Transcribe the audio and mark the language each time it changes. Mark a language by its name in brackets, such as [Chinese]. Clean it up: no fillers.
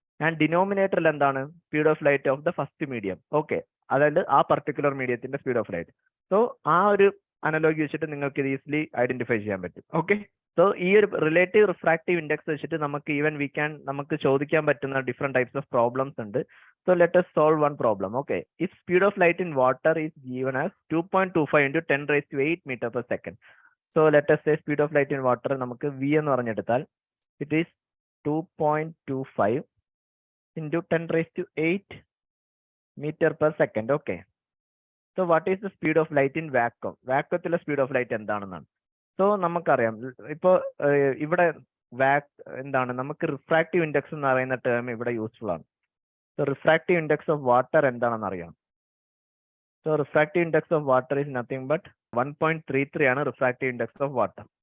[Malayalam] And ഡിനോമിനേറ്ററിൽ എന്താണ്? [English] Speed of light of the first medium. Okay, [Malayalam] അതായത് ആ പർട്ടിക്കുലർ മീഡിയത്തിന്റെ സ്പീഡ് ഓഫ് ലൈറ്റ്. സോ ആ ഒരു അനലോഗി വെച്ചിട്ട് നിങ്ങൾക്ക് ഇത് ഈസിലി ഐഡന്റിഫൈ ചെയ്യാൻ പറ്റും. ഓക്കെ, സോ ഈ ഒരു റിലേറ്റീവ് റിഫ്രാക്റ്റീവ് ഇൻഡെക്സ് വെച്ചിട്ട് നമുക്ക് നമുക്ക് ചോദിക്കാൻ പറ്റുന്ന ഡിഫറെന്റ് ടൈപ്സ് ഓഫ് പ്രോബ്ലംസ് ഉണ്ട്. [English] So let us solve one problem. Okay, if speed of light in water is given as 2.25 into 10⁻⁸ meter per second. So let us say speed of light in water നമുക്ക് v എന്ന് പറഞ്ഞെടുത്താൽ it is 2.25 into 10⁸ meter per second. Okay. So what is the speed of light in vacuum? [Malayalam] വാക്വത്തിലെ speed of light എന്താണെന്നാണ്. So നമുക്കറിയാം ഇപ്പോൾ ഇവിടെ എന്താണ് നമുക്ക് refractive index എന്ന് പറയുന്ന ടേം ഇവിടെ യൂസ്ഫുൾ ആണ്. [English] so refractive index of water [Malayalam] എന്താണെന്ന് അറിയാം. [English] So refractive index of water is nothing but 1.33 ആണ് refractive index of water.